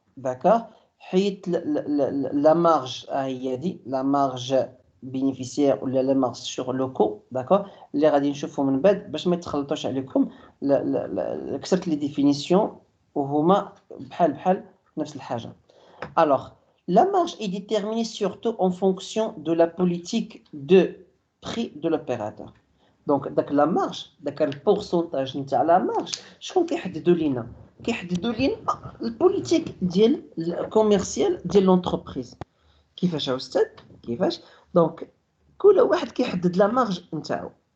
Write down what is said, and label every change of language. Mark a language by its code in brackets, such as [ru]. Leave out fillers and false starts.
[ar] داكوغ؟ حيت لا مارج هي دي لا مارج بينيفيسيير ولا لا مارج سور لو كو. داكوغ؟ اللي غادي نشوفوا من بعد باش ما يتخلطوش عليكم. كسرت لي ديفينيسيون وهما بحال نفس الحاجه. [fr] Alors, la marge est déterminée surtout en fonction de la politique de prix de l'opérateur. Donc, la marge, le pourcentage de la marge, [ar] شكون كيحددوا لينا؟ كيحددوا لينا البوليتيك ديال الكوميرسيال ديال لونتربريز. كيفاش استاذ؟ كيفاش؟ دونك كل واحد كيحدد لا مارج نتاعو.